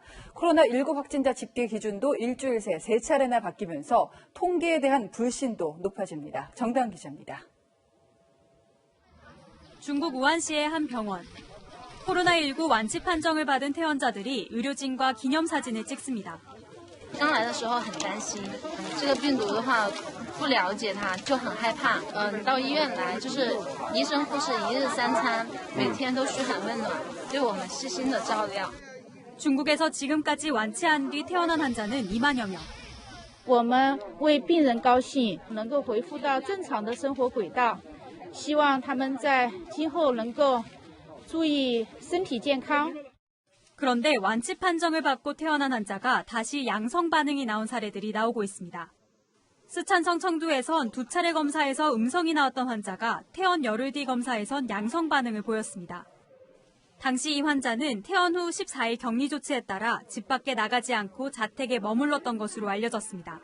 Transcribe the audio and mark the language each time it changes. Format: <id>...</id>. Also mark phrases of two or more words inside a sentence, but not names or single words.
<ko>코로나19 확진자 집계 기준도 일주일 새 3차례나 바뀌면서 통계에 대한 불신도 높아집니다. 정다은 기자입니다. 중국 우한시의 한 병원. 코로나19 완치 판정을 받은 퇴원자들이 의료진과 기념사진을 찍습니다.</ko> <zh>刚来的时候很担心，这个病毒的话不了解它就很害怕。到医院来就是医生护士一日3餐，每天都嘘寒问暖，对我们细心的照料。</zh> <ko>중국에서 지금까지 완치한 뒤 퇴원한 환자는 2만여 명.</ko> <zh>我们为病人高兴，能够恢复到正常的生活轨道，希望他们在今后能够注意身体健康。</zh> <ko>그런데 완치 판정을 받고 퇴원한 환자가 다시 양성 반응이 나온 사례들이 나오고 있습니다. 쓰촨성 청두에선 2차례 검사에서 음성이 나왔던 환자가 퇴원 열흘 뒤 검사에선 양성 반응을 보였습니다. 당시 이 환자는 퇴원 후 14일 격리 조치에 따라 집 밖에 나가지 않고 자택에 머물렀던 것으로 알려졌습니다.</ko>